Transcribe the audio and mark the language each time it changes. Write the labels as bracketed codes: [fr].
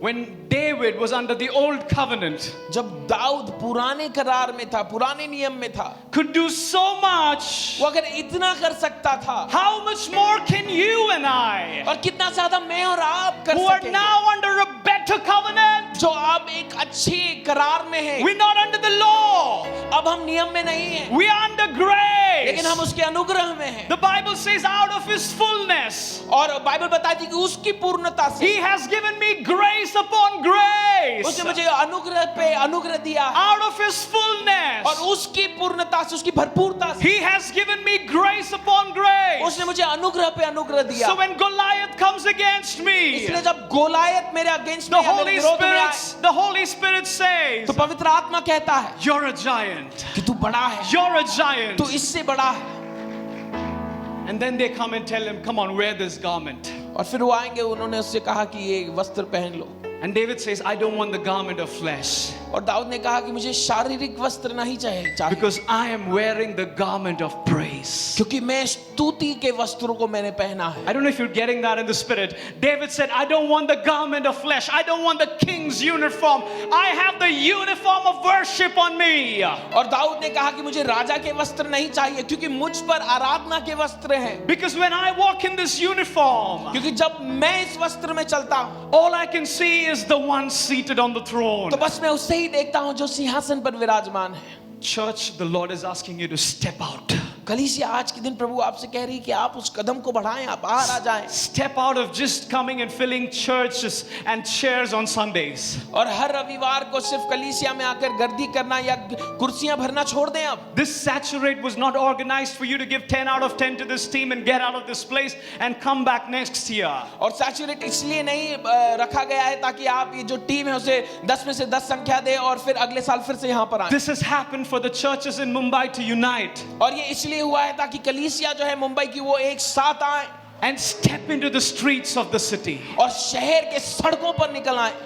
[en] when David was under the old covenant, [hi] जब दाऊद पुराने करार में था, पुराने नियम में था, [en] could do so much. [hi] वो अगर इतना कर सकता था, [en] How much more can you and I, [hi] और कितना ज्यादा मैं और आप कर [en] who are [hi] सकेंगे, [en] now under a better covenant? [hi] जो अब एक अच्छी करार में है। [en] We're not under the law. [hi] अब हम नियम में नहीं हैं, [en] We are under grace. [hi] लेकिन हम उसके अनुग्रह में हैं। [en] The Bible says out of his fullness, [hi] और बाइबल बताती है कि उसकी पूर्णता से [en] he has given me grace upon grace. [hi] उसने मुझे अनुग्रह पे अनुग्रह दिया है, [en] Out of his fullness, [hi] और उसकी पूर्णता से, उसकी भरपूरता से [en] he has given me grace upon grace. [hi] उसने मुझे अनुग्रह पे अनुग्रह दिया। [en] So when Goliath comes against me, [hi] इसलिए जब गोलायत मेरे अगेंस्ट [en] the [hi] में या मेरे [en] Holy [hi] विरोध में आए, [en] Spirit says, [hi] तो पवित्र आत्मा कहता है [en] you're a giant. [hi] कि तू बड़ा है, [en] You're a giant. [hi] तू इससे बड़ा है। [en] And then they come and tell him, come on, wear this garment. [hi] और फिर वो आएंगे, उन्होंने उससे कहा कि ये वस्त्र पहन लो। [en] And David says, I don't want the garment of flesh, [hi] और दाऊद ने कहा कि मुझे शारीरिक वस्त्र नहीं चाहिए, [en] because I am wearing the garment of praise. [hi] क्योंकि मैं स्तुति के वस्त्रों को मैंने पहना है। [en] I don't know if you're getting that in the spirit. David said, I don't want the garment of flesh. I don't want the king's uniform. I have the uniform of worship on me. [hi] और दाऊद ने कहा कि मुझे राजा के वस्त्र नहीं चाहिए, क्योंकि मुझ पर आराधना के वस्त्र हैं। [en] Because when I walk in this uniform, [hi] क्योंकि जब मैं इस वस्त्र में चलता हूँ, [en] all I can see is the one seated on the throne. [hi] तो बस मैं उससे ही देखता हूँ जो सिंहासन पर विराजमान है। [en] Church, the Lord is asking you to step out. [hi] कलीसिया, आज के दिन प्रभु आपसे कह रही है कि आप उस कदम को बढ़ाएं, आप बाहर आ जाएं। [en] Step out of just coming and filling churches and chairs on Sundays. [hi] और हर रविवार को सिर्फ कलीसिया में आकर गर्दी करना या कुर्सियां भरना छोड़ दें अब। [en] This Saturate was not organized for you to give 10 out of 10 to this team and get out of this place and come back next year. [hi] और सैचुरेट इसलिए नहीं रखा गया है ताकि आप ये जो टीम है उसे 10 में से 10 संख्या दें और फिर अगले साल फिर से यहाँ पर आएं। [en] This has happened for the churches in Mumbai to unite [hi] और ये इसलिए हुआ है ताकि कलीसिया जो है मुंबई की वो एक साथ आए [en] and step into the streets of the city, [hi] और शहर के सड़कों पर निकल आए,